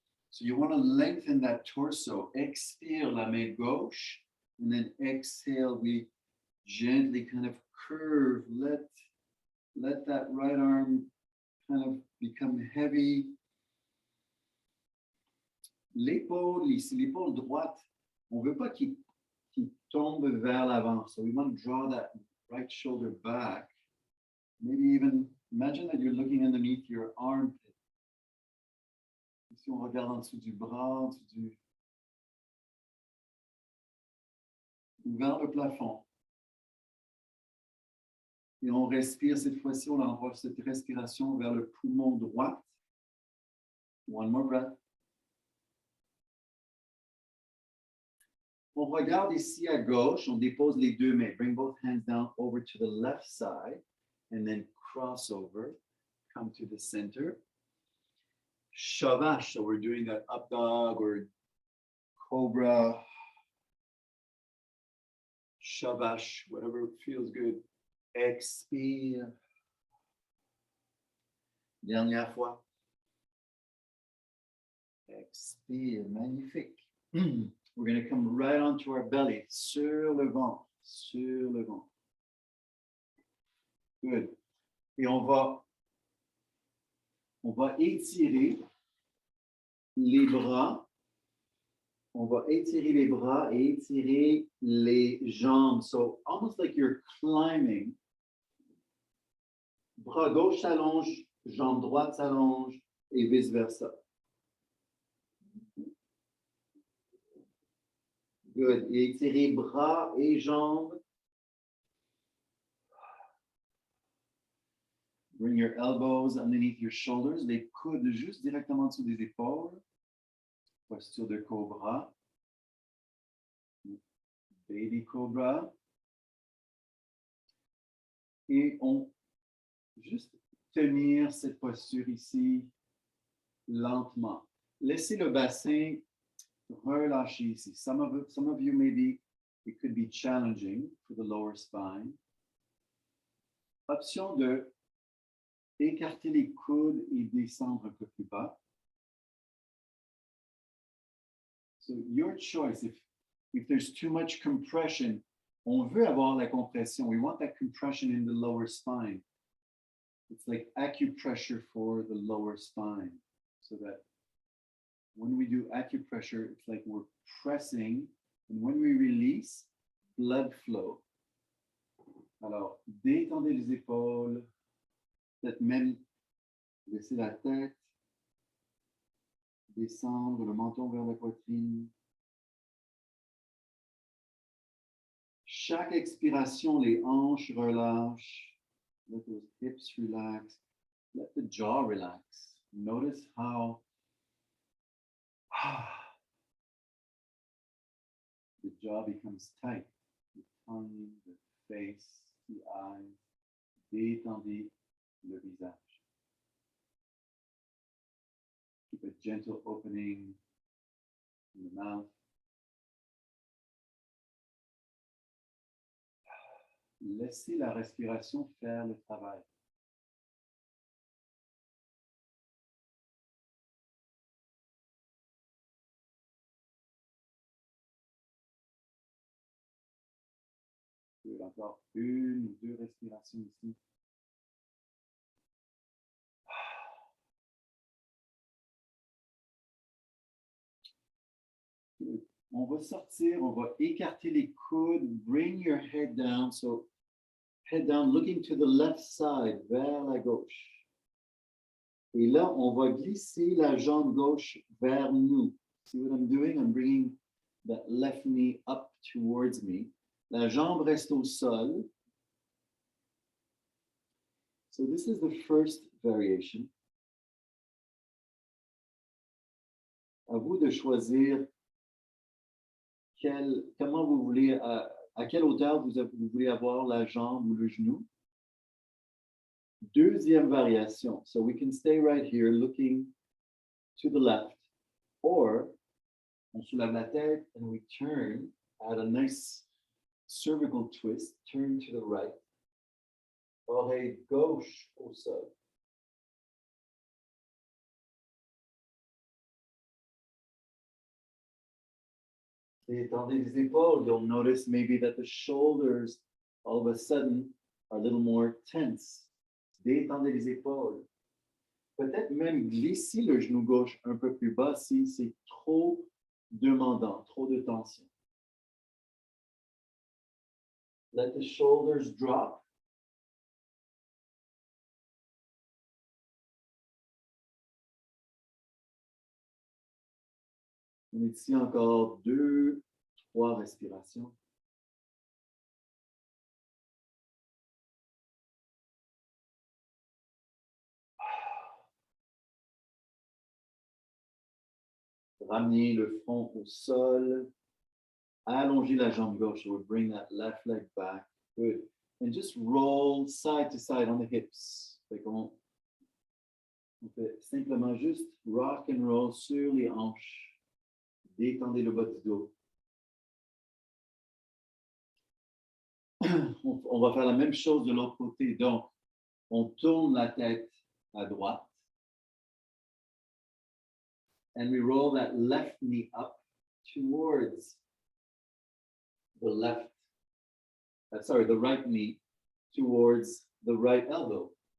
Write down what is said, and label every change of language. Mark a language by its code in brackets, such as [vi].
[en] So you want to lengthen that torso. [fr] Expire la main gauche. [en] And then exhale. We gently kind of curve. Let that right arm kind of become heavy. [fr] L'épaule, ici, l'épaule droite, on ne veut pas qu'il tombe vers l'avant. [en] So we want to draw that right shoulder back. Maybe even imagine that you're looking underneath your armpit. [fr] Si on regarde en dessous du bras, en dessous du... vers le plafond. Et on respire cette fois-ci, on envoie cette respiration vers le poumon droit. [en] One more breath. [fr] On regarde ici à gauche, on dépose les deux mains. [en] Bring both hands down over to the left side and then cross over. Come to the center. Shavash, so we're doing that up dog or cobra. Shavash, whatever feels good. [fr] Expire. Dernière fois. Expire, magnifique. [en] We're going to come right onto our belly, [fr] sur le ventre, sur le ventre. Good. Et on va étirer les bras. On va étirer les bras et étirer les jambes. [en] So almost like you're climbing. [fr] Bras gauche s'allonge, jambe droite s'allonge et vice versa. Good. Et étirez bras et jambes. [en] Bring your elbows underneath your shoulders. [fr] Les coudes juste directement dessous des épaules. Posture de cobra. [en] Baby cobra. [fr] Et on juste tenir cette posture ici lentement. Laissez le bassin relâcher ici. [en] Some of you maybe it could be challenging for the lower spine. [fr] Option de écarter les coudes et descendre un peu plus bas. [en] So your choice. If there's too much compression, [fr] on veut avoir la compression. [en] We want that compression in the lower spine. It's like acupressure for the lower spine, so that when we do acupressure, it's like we're pressing, and when we release, blood flow. [fr] Alors, détendez les épaules, peut-être même laisser la tête descendre, le menton vers la poitrine. Chaque expiration, les hanches relâchent. [en] Let those hips relax. Let the jaw relax. Notice how the jaw becomes tight. The tongue, the face, the eyes. [fr] Détendez le visage. [en] Keep a gentle opening in the mouth. [fr] Laissez la respiration faire le travail. Encore une ou deux respirations ici. On va sortir, on va écarter les coudes, [en] bring your head down. So head down, looking to the left side, [fr] vers la gauche. Et là, on va glisser la jambe gauche vers nous. [en] See what I'm doing? I'm bringing that left knee up towards me. [fr] La jambe reste au sol. [en] So this is the first variation. [fr] À vous de choisir comment vous voulez, à quelle hauteur vous voulez avoir la jambe ou le genou. Deuxième variation. [en] So we can stay right here looking to the left. Or, [fr] on soulève la tête [en] and we turn, add a nice cervical twist, turn to the right. [fr] Oreille gauche au sol. Détendez les épaules. [en] You'll notice maybe that the shoulders all of a sudden are a little more tense. [fr] Détendez les épaules. Peut-être même glisser le genou gauche un peu plus bas si c'est trop demandant, trop de tension. [en] Let the shoulders drop. [fr] On est ici encore 2, 3 respirations. Ramenez le front au sol. Allongez la jambe gauche. [en] So we'll bring that left leg back. Good. And just roll side to side on the hips. [fr] On fait simplement juste [en] rock and roll [fr] sur les hanches. Détendez le bas du dos. On va faire la même chose de l'autre côté. Donc, on tourne la tête à droite. [en] And we roll that left knee up towards the the right knee towards the right elbow.